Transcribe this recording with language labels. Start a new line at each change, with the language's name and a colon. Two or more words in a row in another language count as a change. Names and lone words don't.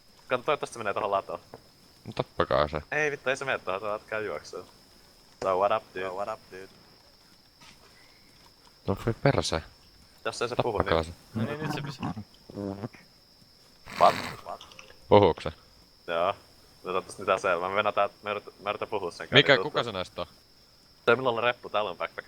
Finnish: Toivottavasti se menee tohon latoon. No tappakaa se. Ei vittu, ei se mene tohon, tuolla käy juoksua.
English: So what up, dude? So what up, dude?
Finnish: No voi perse. Jos ei se puhu, Tappakaa niin... se. No niin, nyt se pysyy. What? Puhuuko se? Joo. No toivottavasti mitään selvää. Mä mennään täältä, mä yritän puhua sen Mikä, kanssa. kuka se näistä on? Se milloin on reppu, täällä on backpack.